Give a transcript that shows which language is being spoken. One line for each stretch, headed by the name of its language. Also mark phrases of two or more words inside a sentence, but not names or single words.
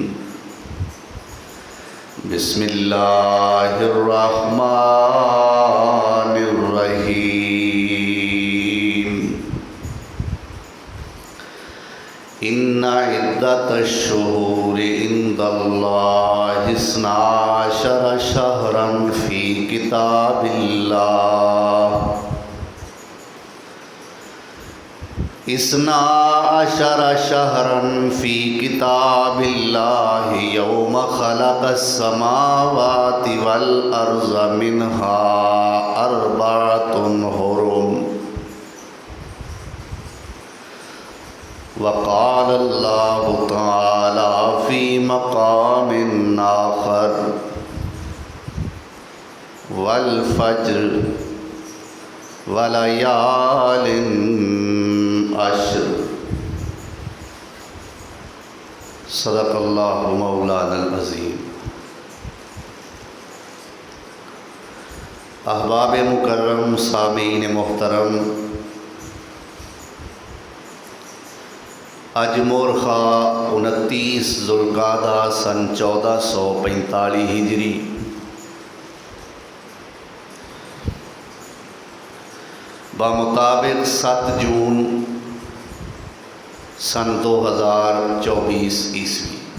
Arabic: بسم الله الرحمن الرحيم. إن عدة الشهور عند الله اثنا عشر شهرا في كتاب الله اثنا عشر شهرا في كتاب الله يوم خلق السماوات والأرض منها أربعة حرم. وقال الله تعالى في مقام آخر والفجر وليال عشر. صدق الله مولانا العظيم.
Urdu: احباب مکرم، سامعین محترم، آج مورخہ 29 ذوالقعدہ سن 1445 ہجری بمطابق 7 جون سن 2024 عیسوی.